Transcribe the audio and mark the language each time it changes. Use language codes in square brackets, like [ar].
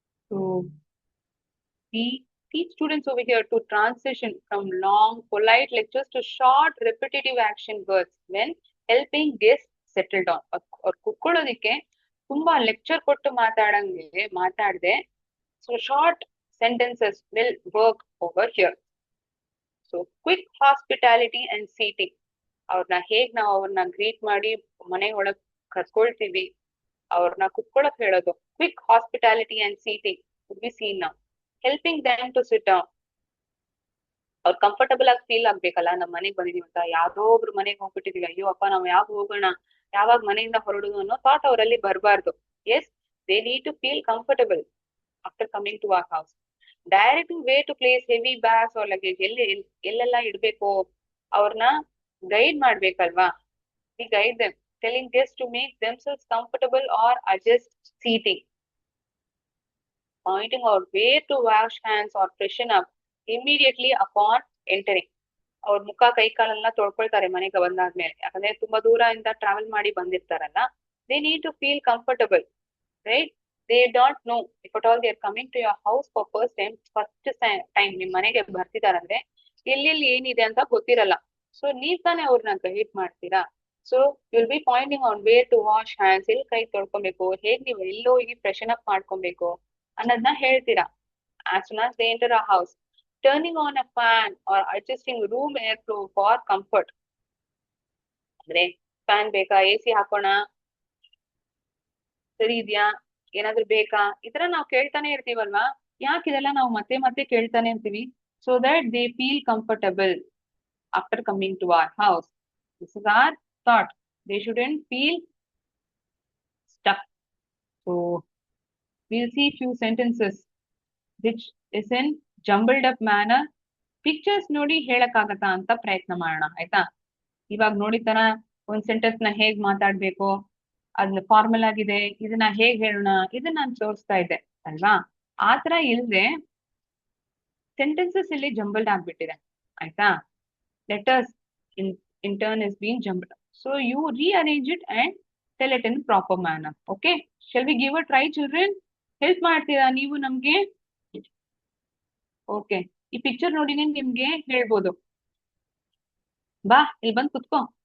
[en] So we teach students over here to transition from long, polite lectures to short, repetitive action words when helping guests settle down. [kn] ಅವ್ರು ಕುತ್ಕೊಳ್ಳೋದಿಕ್ಕೆ ತುಂಬಾ lecture ಕೊಟ್ಟು ಮಾತಾಡದೆ [en] So short sentences will work over here. So quick hospitality and seating, [kn] ನಾವು ಅವ್ರನ್ನ greet ಮಾಡಿ ಮನೆ ಒಳಗ್ ಕರ್ಕೊಳ್ತೀವಿ, ಅವ್ರನ್ನ ಕುತ್ಕೊಳಕ್ ಹೇಳೋದು. [en] Quick hospitality and seating would be seen now. Helping them to sit down, [kn] ಅವ್ರು ಕಂಫರ್ಟಬಲ್ ಆಗಿ ಫೀಲ್ ಆಗ್ಬೇಕಲ್ಲ, ನಮ್ ಮನೆಗ್ ಬಂದಿದೀವಿ ಅಂತ. ಯಾವ್ದೋ ಒಬ್ರು ಮನೆಗ್ ಹೋಗ್ಬಿಟ್ಟಿದೀವಿ, ಅಯ್ಯೋ ಅಪ್ಪ ನಾವ್ ಯಾವಾಗ ಹೋಗೋಣ, ಯಾವಾಗ ಮನೆಯಿಂದ ಹೊರಡುದು ಅನ್ನೋ ಥಾಟ್ ಅವರಲ್ಲಿ ಬರಬಾರ್ದು. [en] Yes, they need to feel comfortable after coming to our house. Directing way to place heavy bags or luggage, [kn] ಎಲ್ಲೆಲ್ಲ ಇಡ್ಬೇಕು ಅವ್ರನ್ನ guide ಮಾಡ್ಬೇಕಲ್ವಾ. [en] We guide them, telling guest to make themselves comfortable or adjust seating. Pointing out where to wash hands or freshen up immediately upon entering. [kn] ಅವ್ರ ಮುಖ ಕೈ ಕಾಲೆಲ್ಲ ತೊಳ್ಕೊಳ್ತಾರೆ ಮನೆಗೆ ಬಂದಾದ್ಮೇಲೆ, ಯಾಕಂದ್ರೆ ತುಂಬಾ ದೂರ ಇಂದ ಟ್ರಾವೆಲ್ ಮಾಡಿ ಬಂದಿರ್ತಾರಲ್ಲ. [en] They need to feel comfortable, right? They don't know if at all they are coming to your house for first time [kn] ನಿಮ್ ಮನೆಗೆ ಬರ್ತಿದಾರಂದ್ರೆ ಎಲ್ಲೆಲ್ಲಿ ಏನಿದೆ ಅಂತ ಗೊತ್ತಿರಲ್ಲ. ಸೊ ನೀವ್ ತಾನೇ ಅವ್ರನ್ನ ಗೈಡ್ ಮಾಡ್ತೀರಾ. [en] so will be pointing on where to wash hands, [kn] ಎಲ್ಲಿ ಕೈ ತೊಳ್ಕೊಬೇಕು, ಹೇಗ್ ನೀವು ಎಲ್ಲೋಗಿ ಫ್ರೆಶನ್ ಅಪ್ ಮಾಡ್ಕೊಬೇಕು ಅನ್ನೋದನ್ನ ಹೇಳ್ತೀರಾ. [en] as soon as they enter a house, turning on a fan or adjusting room airflow for comfort. [kn] ಅಂದ್ರೆ ಫ್ಯಾನ್ ಬೇಕಾ, ಎ ಸಿ ಹಾಕೋಣ, ಸರಿ ಇದ್ಯಾ, ಏನಾದ್ರು ಬೇಕಾ, ಈ ತರ ನಾವು ಕೇಳ್ತಾನೆ ಇರ್ತೀವಲ್ವಾ. ಯಾಕೆ ಇದೆಲ್ಲ ನಾವು ಮತ್ತೆ ಮತ್ತೆ ಕೇಳ್ತಾನೆ ಇರ್ತೀವಿ? [en] So that they feel comfortable after coming to our house. This is our thought. They shouldn't feel stuck. So we'll see few sentences which is in jumbled up manner. [kn] Pictures ನೋಡಿ ಹೇಳಕ್ಕಾಗತ್ತಾ ಅಂತ ಪ್ರಯತ್ನ ಮಾಡೋಣ, ಆಯ್ತಾ? ಇವಾಗ ನೋಡಿತನ ಒಂದ್ ಸೆಂಟೆನ್ಸ್ ನ ಹೇಗ್ ಮಾತಾಡ್ಬೇಕು, ಅದ್ನ ಫಾರ್ಮಲ್ ಆಗಿದೆ, ಇದನ್ನ ಹೇಗ್ ಹೇಳೋಣ, ಇದನ್ನ ನಾನು ತೋರಿಸ್ತಾ ಇದ್ದೆ ಅಲ್ವಾ. ಆತರ ಇಲ್ದೆ ಸೆಂಟೆನ್ಸಸ್ ಇಲ್ಲಿ ಜಂಬಲ್ಡ್ ಆಗ್ಬಿಟ್ಟಿದೆ, ಆಯ್ತಾ? [en] Letters in turn is being jumbled. So you rearrange it and tell it in proper manner. Okay, shall we give a try, children? [kn] Help ಮಾಡ್ತೀರಾ ನೀವು ನಮ್ಗೆ? ಓಕೆ, ಈ ಪಿಕ್ಚರ್ ನೋಡಿನೇ ನಿಮ್ಗೆ ಹೇಳ್ಬೋದು. ಬಾ ಇಲ್ಲಿ ಬಂದ್ ಕುತ್ಕೋ.